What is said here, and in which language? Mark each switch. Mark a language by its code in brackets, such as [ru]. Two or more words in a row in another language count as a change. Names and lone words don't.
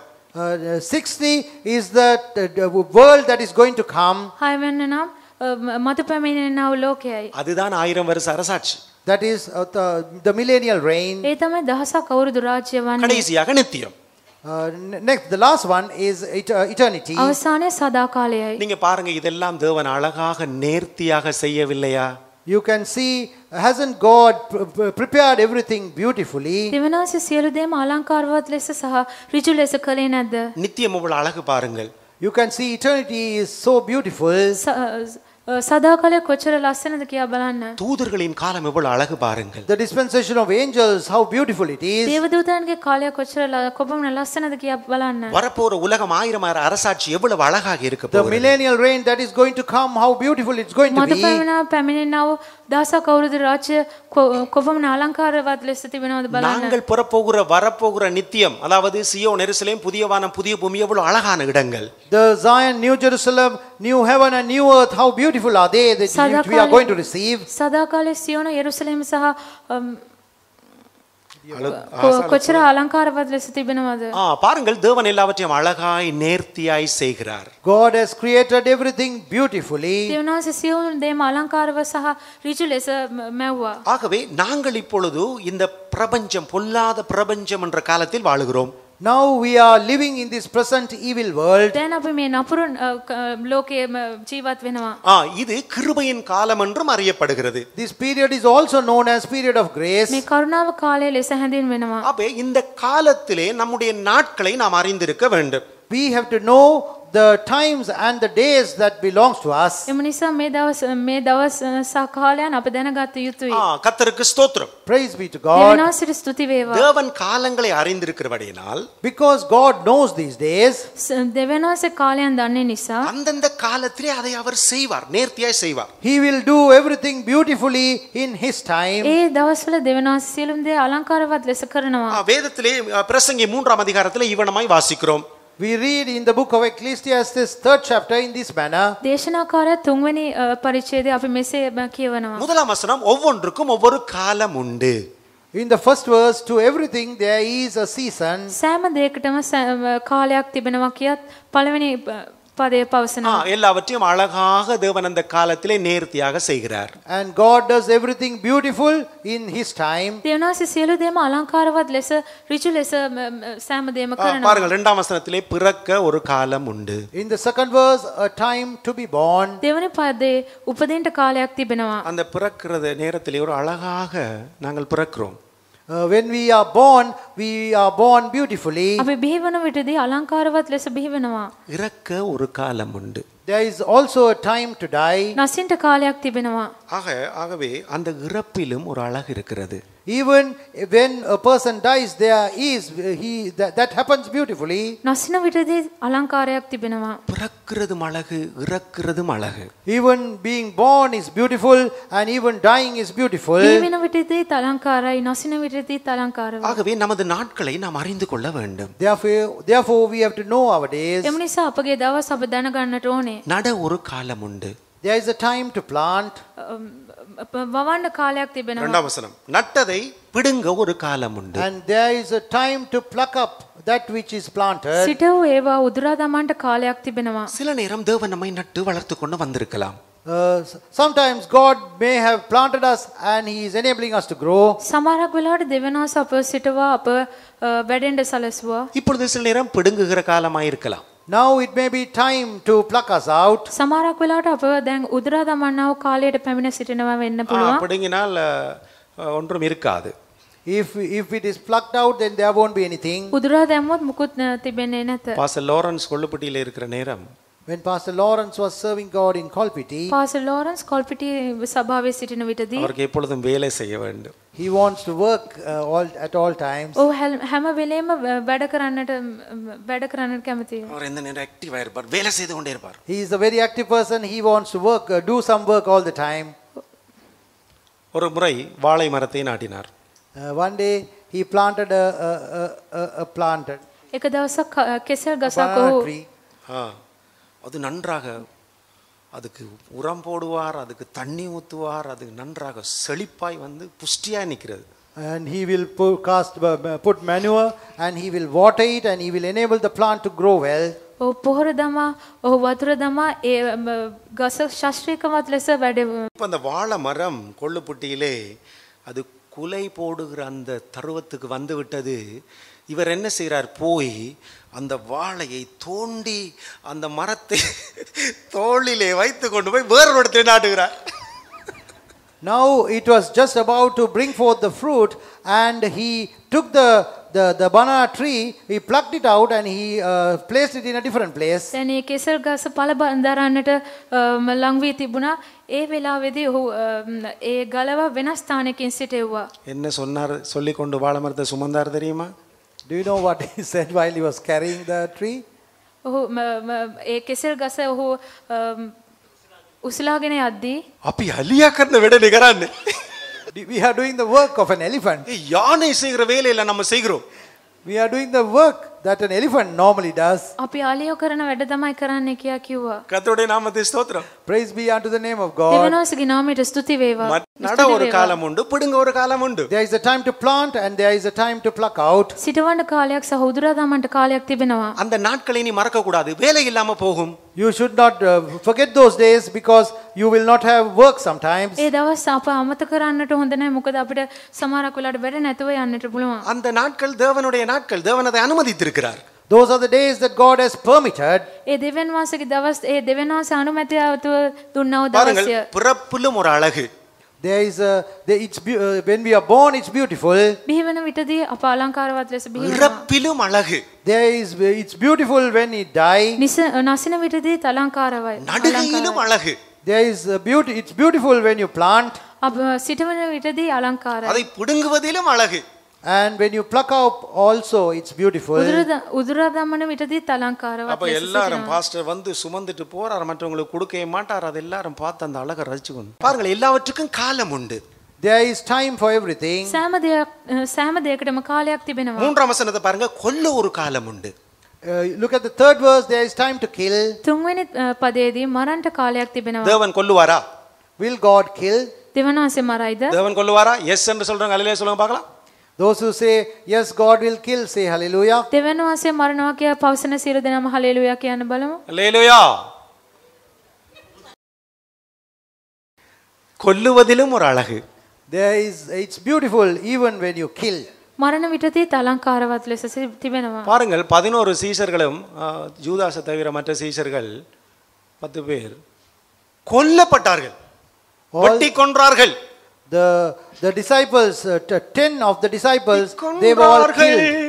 [en] Sixthly is the world that is going to come. [si] හයවෙනි නම් මතු පැමිණෙනා වූ ලෝකයයි. [ta] அதுதான் 1000 வருஷ அரசாட்சி. [en] That is the millennial reign. [si] ඒ තමයි දහසක් අවුරුදු රාජ්‍ය වන්නේ. [ta] கடைசியாக நித்தியம். [en] Next, the last one is eternity. [si] අවසානයේ සදා කාලයයි. [ta] நீங்க பாருங்க இதெல்லாம் தேவன் அழகாக நேர்த்தியாக செய்யவில்லையா? [en] You can see, hasn't God prepared everything beautifully? [si] දෙවියන් වහන්සේ සියලු දේම අලංකාරවත් ලෙස සහ ඍජු ලෙස කළේ නැද්ද? [ta] நித்தியம் எவ்வளவு அழகு பாருங்கள். [en] You can see eternity is so beautiful. [si] සදා කාලය කොච්චර ලස්සනද කියා බලන්න. [ta] தூதர்களின் காலம் எவ்வளவு அழகு பாருங்கள். [en] The dispensation of angels, how beautiful it is. [si] දේවදූතයන්ගේ කාලය කොච්චර කොපමණ ලස්සනද කියා බලන්න. [ta] வரப்போற உலகம் 1000 அரசாட்சி எவ்வளவு அழகாக இருக்க [en] The [ta] போகிறது. [en] millennial reign that is going to come, how beautiful it's going to [si] මතු [en] be. [si] පැමිණෙනා වූ දහසක් අවුරුදු රාජ්‍ය කොපමණ අලංකාරවත් ලෙස තිබෙනවද බලන්න. [ta] நாங்கள் வரப்போகிற நித்தியம், அதாவது சியோன் எருசலேம், புதிய வானம் புதிய பூமி எவ்வளவு அழகான இடங்கள். [en] The Zion, New Jerusalem, new heaven and new earth, how beautiful are they that we are going to receive. [si] සදා කාලේ සියෝන යෙරුසලේම සහ කොච්චර අලංකාරවත් ලෙස තිබෙනවද. [ta] பாருங்கள் தேவன் எல்லாவற்றையும் அழகாய் நேர்த்தியாய் செய்கிறார். [en] God has created everything beautifully. [si] දෙවියන් වහන්සේ සියලු දේම අලංකාරව සහ ඍජු ලෙස මැව්වා. [ta] ஆகவே நாங்கள் இப்பொழுது இந்த பிரபஞ்சம், பொல்லாத பிரபஞ்சம் என்ற காலத்தில் வாழுகிறோம். [en] Now we are living in this present evil world. [si] දැන් අපි මේ නපුරු ලෝකයේ ජීවත් වෙනවා. [ta] இது கிருபையின் காலம் என்றும் அறியப்படுகிறது. [en] This period is also known as period of grace. [si] මේ කරුණාව කාලය ලෙස හැඳින්වෙනවා. [ta] அப்ப இந்த காலத்திலே நம்முடைய நாட்களை நாம் அறிந்திருக்க வேண்டும். [en] We have to know the times and the days that belongs to us. [si] එම නිසා මේ දවස් සහ කාලයන් අප දැනගත යුතුයි. [ta] கர்த்தருக்கு ஸ்தோத்திரம். [en] Praise be to God. [si] දෙවියන් වහන්සේට ස්තුති වේවා. [ta] தேவன் காலங்களை அறிந்திருக்கிறபடியால், [en] Because God knows these days, [si] දෙවියන් වහන්සේ කාලයන් දන්නේ නිසා [ta] அந்தந்த காலத்திலே அதை அவர் செய்வார், நேர்த்தியாய் செய்வார். [en] He will do everything beautifully in His time. [si] ඒ දවස්වල දෙවියන් වහන්සේ සියලුම දේ අලංකාරවත් ලෙස කරනවා. [ta] வேதத்திலே பிரசங்கி 3ஆம் அதிகாரத்திலே இவனமாய் வாசிக்கிறோம். [en] We read in the book of Ecclesiastes 3rd chapter in this manner. [si] දේශනාකාරය 3වෙනි පරිච්ඡේදයේ අපි මෙසේ කියවනවා. [ta] முதலாம் வசனம், ஒவ்வொன்றுக்கும் ஒவ்வொரு காலம் உண்டு. [en] In the first verse, to everything there is a season. [si] සෑම දෙයකටම කාලයක් තිබෙනවා කියත් පළවෙනි පදය පවසනවා. [ta] எல்லாவற்றையும் அழகாக தேவன் அந்த காலத்திலே நேர்த்தியாக செய்கிறார். [en] And God does everything beautiful in His time. [si] දෙවනාසේ සියලු දේම අලංකාරවත් ලෙස ඍජු ලෙස සෑම දේම කරනවා. [ta] பாருங்கள் 2ஆம் வசனத்திலே பிறக்க ஒரு காலம் உண்டு. [en] In the second verse, a time to be born. [si] දෙවනි පදේ උපදින්න කාලයක් තිබෙනවා. [ta] அந்த பிறக்கிறது நேரத்திலே ஒரு அழகாக நாங்கள் பிறக்கிறோம். [en] When we are born beautifully. [si] අපි බිහිවන විටදී අලංකාරවත් ලෙස බිහිවෙනවා. [ta] இறக்க ஒரு காலம் உண்டு. [en] There is also a time to die. [si] නසින්ට කාලයක් තිබෙනවා. [ta] ஆகவே அந்த இறப்பிலும் ஒரு அழகு இருக்கிறது. [en] Even when a person dies, that happens beautifully. [si] නසින විටදී අලංකාරයක් තිබෙනවා. [ta] பிறக்கிறதும் அழகு, இறக்கிறதும் அழகு. [en] Even being born is beautiful and even dying is beautiful. [si] බිහිවෙන විටදී අලංකාරයි, නසින විටදී අලංකාරයි. [ta] ஆகவே நமது நாட்களை நாம் அறிந்து கொள்ள வேண்டும். [en] Therefore we have to know our days. [si] එම නිසා අපගේ දවස් අප දැනගන්නට ඕනේ. [ta] நட ஒரு காலம் உண்டு. [en] There is a time to plant. [si] වවන්න කාලයක් තිබෙනවා. [ta] 2ஆம் வசனம். நட்டதை பிடுங்க ஒரு காலம் உண்டு. [en] And there is a time to pluck up that which is planted. [si] සිටව ඒවා උදුරා දමන්නට කාලයක් තිබෙනවා. [ta] சில நேரம் தேவன் நம்மை நட்டு வளர்த்து கொண்டு வந்திருக்கலாம். [en] Sometimes God may have planted us and He is enabling us to grow. [si] සමහරක් වෙලාවට දෙවනාස අප සිටවා අප වැඩෙන්ඩ සලස්වා. [ta] இப்பொழுது சில நேரம் பிடுங்குகிற காலமாய் இருக்கலாம். [en] Now it may be time to pluck us out. [si] සමහරක් වෙලාවට අප දැන් උදුරා දමන්නව කාලයට පැමිණ සිටිනවා වෙන්න පුළුවන්. [ta] பிடுங்கினால் ஒன்றும் இருக்காது. [en] If it is plucked out, then there won't be anything. [si] උදුරා දැම්මොත් මුකුත් තිබෙන්නේ නැත. [ta] பாஸ்டர் லாரன்ஸ் கொள்ளுப்பட்டியில் இருக்கிற நேரம் [en] When Pastor Lawrence was serving God in Kolpiti, [si] පාසල් ලෝරන්ස් කොල්පිටි සභාවේ සිටින විටදී [ta] அவருக்கு எப்பொழுதும் வேலை செய்ய வேண்டும். [en] he wants to work at all times. [si] ඔහු හැම වෙලේම වැඩ කරන්නට කැමතියි. [ta] அவர் எந்த நேரம் ஆக்டிவா இருப்பார், வேலை செய்து கொண்டே இருப்பார். [en] He is a very active person. He wants to work, do some work all the time. [ta] ஒரு முறை வாழை மரத்தை நாட்டினார். [en] One day he planted a plant. [si] එක දවසක් කෙසෙල් ගසක් [en] banana [si] ඔහු [en] tree. [ta] அது நன்றாக அதுக்கு உரம் போடுவார், அதுக்கு தண்ணி ஊற்றுவார், அது நன்றாக செழிப்பாய் வந்து புஷ்டியாக நிற்கிறது. [en] And he will put manure and he will water it and he will enable the plant to grow well. [si] ඔහු පොහොර දමා ඔහු වතුර දමා ඒ ගස ශාස්ත්‍රීයකමත් ලෙස වැඩ. [ta] இப்போ அந்த வாழை மரம் கொள்ளுப்பட்டியிலே அது குலை போடுகிற அந்த தருவத்துக்கு வந்து விட்டது. இவர் என்ன செய்கிறார், போய் அந்த வாழையை தோண்டி அந்த மரத்தை தோளிலே வைத்து கொண்டு போய் வேறொரு இடத்துல நாட்டுகிறார். [en] Now it was just about to bring forth the fruit and he took the banana tree, he plucked it out and he placed it in a different place. [si] දැන් ඒ කෙසෙල් ගස පළ දරන්නට ලං වී තිබුණා. ඒ වෙලාවේදී ඔහු ඒ ගලව වෙනස් ස්ථානයකින් සිටෙව්වා. [ta] என்ன சொன்னார், சொல்லி கொண்டு வாழை மரத்தை சுமந்தார் தெரியுமா? [en] Do you know what he said while he was carrying the tree? [si] ඔහු ඒ කෙසෙල් ගස ඔහු උසලාගෙන යද්දී අපි අලියා කරන වැඩනේ කරන්නේ. [en] We are doing the work of an elephant. [ta] யானை செய்கிற வேலையில நம்ம செய்கிறோம். [en] We are doing the work that an elephant normally does. [si] අපි ආලියෝ කරන වැඩ තමයි කරන්නේ කියා කිව්වා. [ta] கர்த்தருடைய நாமத்தை ஸ்தோத்திரம். [en] Praise be unto the name of God. [si] දෙවියන්වහන්සේගේ නාමයට ස්තුති වේවා. [ta] நட ஒரு காலம் உண்டு, பிடுங்க ஒரு காலம் உண்டு. [en] There is a time to plant and there is a time to pluck out. [si] සිටවන්න කාලයක් සහ උදුරා දාමන්ට කාලයක් තිබෙනවා. [ta] அந்த நாட்களை நீ மறக்க கூடாது, வேலை இல்லாம போகும். [en] You should not forget those days because you will not have work sometimes. [si] ඒ දවස් අප අමතක කරන්නට හොඳ නැහැ. මොකද අපිට සමහරක් වෙලාවට වැඩ නැතුව යන්නට පුළුවන්. [ta] அந்த நாட்கள் தேவனுடைய நாட்கள், தேவன் அதை அனுமதித்திருக்கிறார். [en] Those are the days that God has permitted. [si] ඒ දෙවියන් වහන්සේගේ දවස් ඒ දෙවියන් වහන්සේ අනුමැතියව දුන්නව [ta] பாருங்கள், [si] දවසය. [ta] பிறப்பிலும் ஒரு அழகு. [en] There is when we are born it's beautiful. [si] බිහිවන විටදී අප අලංකාරවත් ලෙස බිහිවෙනවා. [ta] இறப்பிலும் அழகு. [en] It's beautiful when we die. [si] නසින විටදී අලංකාරවයි. [ta] நடுகையிலும் அழகு. [en] There is beauty. It's beautiful when you plant. [si] අප සිටවන විටදී අලංකාරයි. [ta] அதை பிடுங்குவதிலும் அழகு. [en] And when you pluck out also it's beautiful. [si] උදුරා දමන විටදී අලංකාරවත් [ta] அப்ப எல்லாரும் பாஸ்டர் வந்து சுமந்துட்டு போறார், மற்றவங்களுக்கு கொடுக்கவே மாட்டார். அது எல்லாரும் பார்த்து அந்த அழகை ரசிச்சுக்கணும். பாருங்கள், எல்லாவற்றுக்கும் காலம் உண்டு. [en] There is time for everything. [si] සෑම දෙයකටම කාලයක් තිබෙනවා. [ta] 3ஆம் வசனத்தை பாருங்க, கொல்ல ஒரு காலம் உண்டு. [en] Look at the third verse. There is time to kill. [si] තුන්වෙනි පදයේදී මරන්ට කාලයක් තිබෙනවා. [ta] தேவன் கொல்லுவாரா? [en] Will God kill? [si] දෙවියන් වහන්සේ මරයිද? [ta] தேவன் கொல்லுவாரா? எஸ் என்று சொல்றாங்க, அல்லேலூயா சொல்லுங்க பார்க்கலாம். [en] Those who say, yes, God will kill, say hallelujah. [si] දෙවියන් වහන්සේ මරණවා කියා පවසන සියලු දෙනාම හලෙලුයා කියන්න බලමු. [ta] அல்லேலூயா. கொல்லுவதிலும் ஒரு அழகு. [en] It's beautiful even when you kill. [si] මරණ විටදී අලංකාරවත් ලෙස තිබෙනවා. [ta] பாருங்கள் 11 சீஷர்களும் யூதாசை தவிர மற்ற சீஷர்கள் 10 பேர் கொல்லப்பட்டார்கள், வெட்டி கொன்றார்கள். [en] The disciples, 10 of the disciples, they were all killed.